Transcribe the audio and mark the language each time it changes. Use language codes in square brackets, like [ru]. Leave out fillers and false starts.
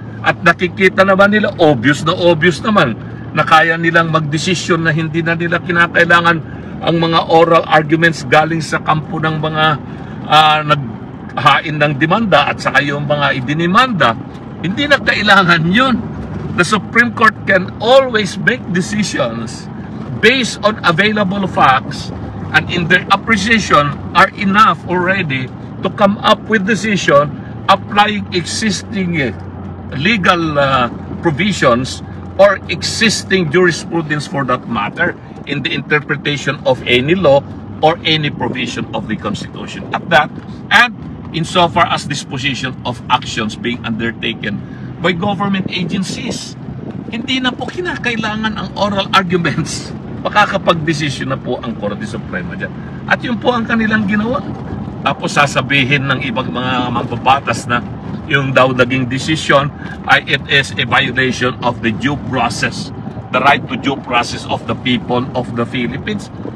[tl] At nakikita naman nila, obvious naman, na kaya nilang magdesisyon na hindi na nila kinakailangan ang mga oral arguments galing sa kampo ng mga naghain ng demanda at saka yung mga idinimanda. Hindi na kailangan yun. [en] The Supreme Court can always make decisions based on available facts, and in their appreciation are enough already to come up with decision applying existing legal provisions or existing jurisprudence for that matter in the interpretation of any law or any provision of the Constitution. At that, and insofar as disposition of actions being undertaken by government agencies, [tl] hindi na po kinakailangan ang oral arguments. Makakapag-desisyon na po ang Korte Suprema dyan. At yun po ang kanilang ginawa. Tapos sasabihin ng ibang mga mambabatas na yung daw naging decision ay [en] it is a violation of the due process, the right to due process of the people of the Philippines.